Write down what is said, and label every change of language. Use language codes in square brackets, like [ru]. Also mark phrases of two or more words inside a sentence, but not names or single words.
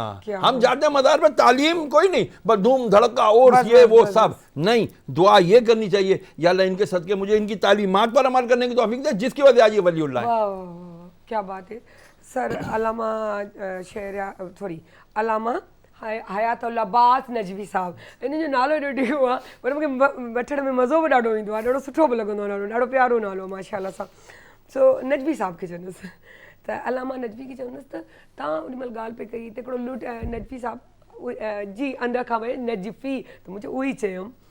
[ur] ہم جاتے ہیں مزار پہ, تعلیم کوئی نہیں, بس دھوم دھڑکا اور یہ وہ سب نہیں, دعا یہ کرنی چاہیے یا اللہ ان کے صدقے مجھے ان کی تعلیمات پر عمل کرنے کی توفیق دے, جس کی وجہ آج یہ ولی اللہ ہے. کیا بات ہے سر. [sd] علامہ علامہ حیات اللہ عباس نجوی صاحब, इन जो नालो एॾो ॾिठो आहे पर मूंखे वठण में मज़ो बि ॾाढो ईंदो आहे, ॾाढो सुठो बि लॻंदो आहे, ॾाढो प्यारो नालो माशाअल्लाह सां. सो नजवी साहब खे चवंदुसि त अलामा नजवी खे चवंदुसि त तव्हां ओॾी महिल ॻाल्हि पई कई त हिकिड़ो लुट नजवी साहब जी अंदरि खां वई नजफ़ी, त मुंहिंजो उहो ई चयुमि.